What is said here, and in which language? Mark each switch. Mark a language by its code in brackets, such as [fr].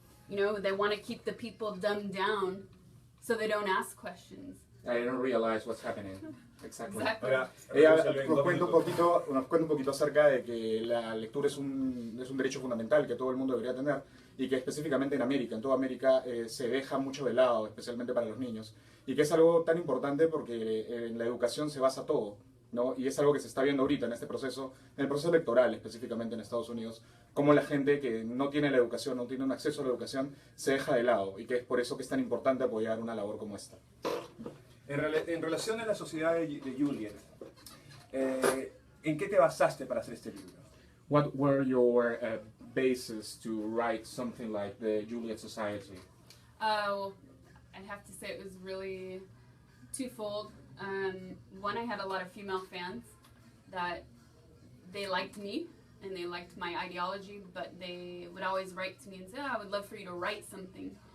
[en] You know, they want to keep the people dumbed down so they don't ask questions. I don't realize what's happening. Exactly. [es] Ahora, Ella nos cuenta un poquito acerca de que la lectura es un derecho fundamental que todo el mundo debería tener y que específicamente en América, en toda América, se deja mucho de lado, especialmente para los niños. Y que es algo tan importante porque en la educación se basa todo, ¿no? Y es algo que se está viendo ahorita en este proceso, en el proceso electoral específicamente en Estados Unidos, cómo la gente que no tiene la educación, no tiene un acceso a la educación, se deja de lado y que es por eso que es tan importante apoyar una labor como esta. En relación a la sociedad de Juliet, ¿en qué te basaste para hacer este libro? [en] What were your bases to write something like the Juliet Society? Well, I'd have to say it was really twofold. One, I had a lot of female fans that they liked me and they liked my ideology, but they would always write to me and say, oh, I would love for you to write something.